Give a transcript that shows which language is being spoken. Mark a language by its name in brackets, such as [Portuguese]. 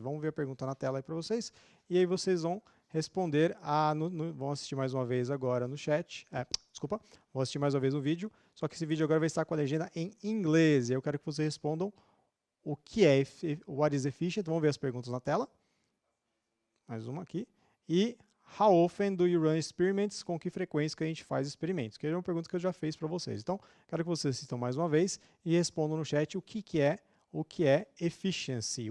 [Portuguese] Vamos ver a pergunta na tela aí para vocês. E aí vocês vão responder, vão assistir mais uma vez agora no chat. Desculpa, vão assistir mais uma vez o vídeo, só que esse vídeo agora vai estar com a legenda em inglês. E eu quero que vocês respondam o que é [English] what is efficient. [Portuguese] Vamos ver as perguntas na tela. Mais uma aqui. [English] E how often do you run experiments? [Portuguese] Com que frequência que a gente faz experimentos? Que é uma pergunta que eu já fiz para vocês. Então, quero que vocês assistam mais uma vez e respondam no chat o que é efficiency.